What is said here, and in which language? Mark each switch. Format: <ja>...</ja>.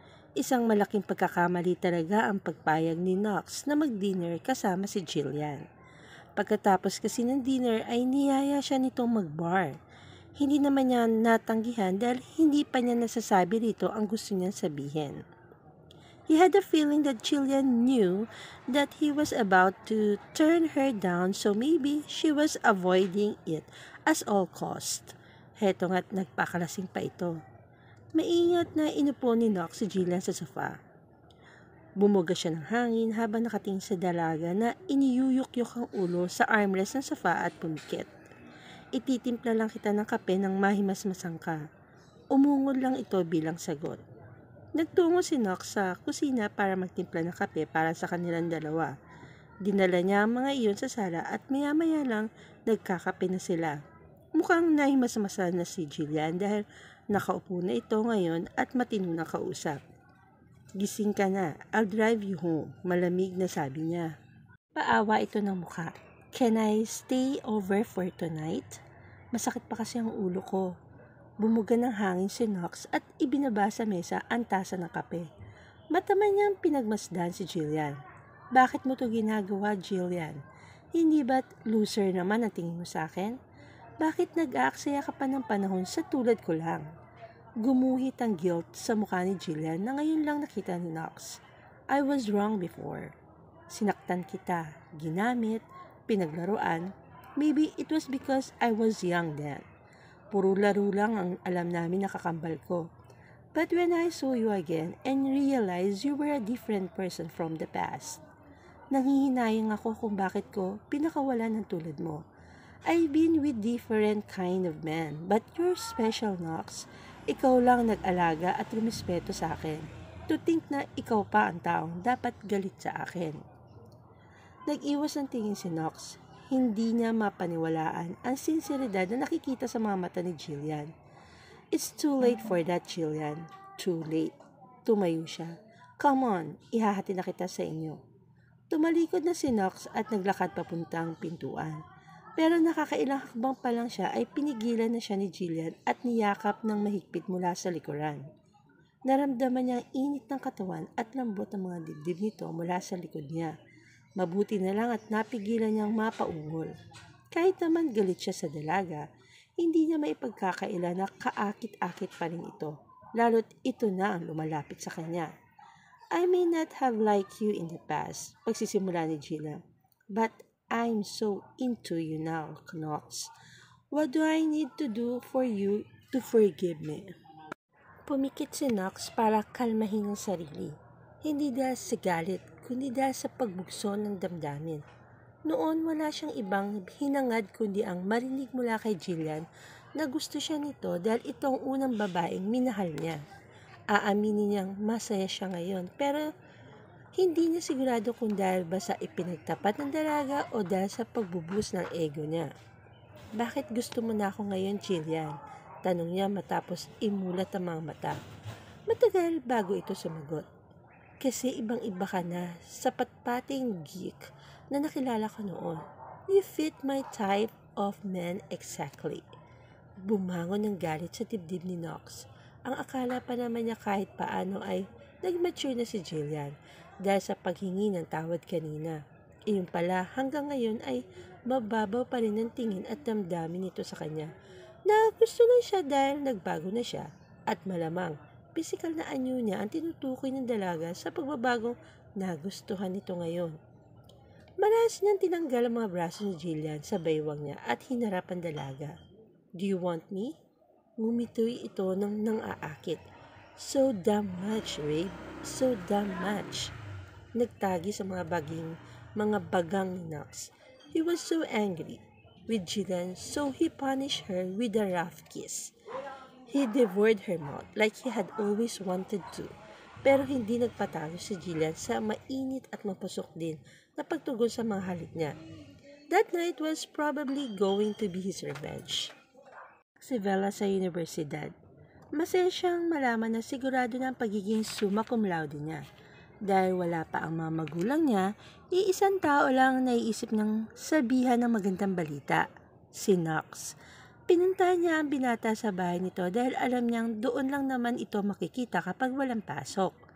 <tl>Isang malaking pagkakamali talaga ang pagpayag ni Knox na mag-dinner kasama si Jillian. Pagkatapos kasi ng dinner ay niyaya siya nitong mag-bar. Hindi naman niya natanggihan dahil hindi pa niya nasasabi rito ang gusto niyang sabihin.</tl> <en>He had a feeling that Jillian knew that he was about to turn her down, so maybe she was avoiding it as all cost.</en> <tl>Heto nga't nagpakalasing pa ito. Maingat na inupo ni Knox si Jillian sa sofa. Bumuga siya ng hangin habang nakatingin sa dalaga na iniyuyuk-yuk ang ulo sa armrest ng sofa at pumikit. Ititimpla lang kita ng kape nang mahimasmasan ka. Umungol lang ito bilang sagot. Nagtungo si Knox sa kusina para magtimpla ng kape para sa kanilang dalawa. Dinala niya ang mga iyon sa sala at maya-maya lang nagkakape na sila. Mukhang nahimasmasan na si Jillian dahil nakaupo na ito ngayon at matino na kausap. Gising ka na,</tl> <en>I'll drive you home,</en> <tl>malamig na sabi niya. Paawa ito ng mukha.</tl> <en>Can I stay over for tonight?</en> <tl>Masakit pa kasi ang ulo ko. Bumuga ng hangin si Knox at ibinaba sa mesa ang tasa ng kape. Mataman niyang pinagmasdan si Jillian. Bakit mo to ginagawa, Jillian? Hindi ba't loser naman ang tingin mo sa akin? Bakit nag-aaksaya ka pa ng panahon sa tulad ko lang? Gumuhit ang guilt sa mukha ni Jillian na ngayon lang nakita ni Knox.</tl> <en>I was wrong before.</en> <tl>Sinaktan kita, ginamit, pinaglaruan.</tl> <en>Maybe it was because I was young then.</en> <tl>Puro laro lang ang alam namin na kakambal ko.</tl> <en>But when I saw you again and realized you were a different person from the past,</en> <tl>nanghihinayang ako kung bakit ko pinakawalan ng tulad mo.</tl> <en>I've been with different kind of men, but you're special, Knox.</en> <tl>Ikaw lang nag-alaga at rumispeto sa akin.</tl> <en>To think</en> <tl>na ikaw pa ang taong dapat galit sa akin. Nag-iwas ang tingin si Knox. Hindi niya mapaniwalaan ang sinseridad na nakikita sa mga mata ni Jillian.</tl> <en>It's too late for that, Jillian. Too late.</en> <tl>Tumayo siya.</tl> <en>Come on,</en> <tl>ihahati na kita sa inyo. Tumalikod na si Knox at naglakad papuntang pintuan. Pero nakakailang hakbang pa lang siya ay pinigilan na siya ni Jillian at niyakap ng mahigpit mula sa likuran. Naramdaman niya ang init ng katawan at lambot ng mga dibdib nito mula sa likod niya. Mabuti na lang at napigilan niyang mapaungol. Kahit naman galit siya sa dalaga, hindi niya maipagkakaila na kaakit-akit pa rin ito, lalo't ito na ang lumalapit sa kanya.</tl> <en>I may not have liked you in the past,</en> <tl>pagsisimula ni Jillian,</tl> <en>but I'm so into you now, Knox. What do I need to do for you to forgive me?</en> <tl>Pumikit si Knox para kalmahin ang sarili. Hindi dahil sa galit, kundi dahil sa pagbugso ng damdamin. Noon wala siyang ibang hinangad kundi ang marinig mula kay Jillian na gusto siya nito dahil ito ang unang babaeng minahal niya. Aaminin niyang masaya siya ngayon pero hindi niya sigurado kung dahil ba sa ipinagtapat ng dalaga o dahil sa pagbubus ng ego niya. Bakit gusto mo na ako ngayon, Jillian? Tanong niya matapos imulat ang mga mata. Matagal bago ito sumagot. Kasi ibang-iba ka na sa patpating geek na nakilala ko noon.</tl> <en>You fit my type of man exactly.</en> <tl>Bumangon ng galit sa dibdib ni Knox. Ang akala pa naman niya kahit paano ay nag-mature na si Jillian dahil sa paghingi ng tawad kanina. Iyon pala hanggang ngayon ay mababaw pa rin ang tingin at damdamin nito sa kanya. Na gusto lang siya dahil nagbago na siya at malamang pisikal na anyo niya ang tinutukoy ng dalaga sa pagbabagong nagustuhan nito ngayon. Malas niyang tinanggal ang mga braso ni Jillian sa baywang niya at hinarap ang dalaga.</tl> <en>Do you want me?</en> <tl>Ngumitoy ito nang aakit.</tl> <en>So damn much, Rabe. So damn much.</en> <tl>Nagtagi sa mga bagang ni Knox.</tl> <en>He was so angry with Jillian, so he punished her with a rough kiss. He devoured her mouth like he had always wanted to.</en> <tl>Pero hindi nagpatalo si Jillian sa mainit at mapusok din na pagtugon sa mga halik niya.</tl> <en>That night was probably going to be his revenge.</en> <tl>Si Bella sa universidad. Masaya siyang malaman na sigurado na ang pagiging summa cum laude niya. Dahil wala pa ang mga magulang niya, iisang tao lang ang naiisip ng sabihan ng magandang balita, si Knox. Pinuntahan niya ang binata sa bahay nito dahil alam niyang doon lang naman ito makikita kapag walang pasok.</tl>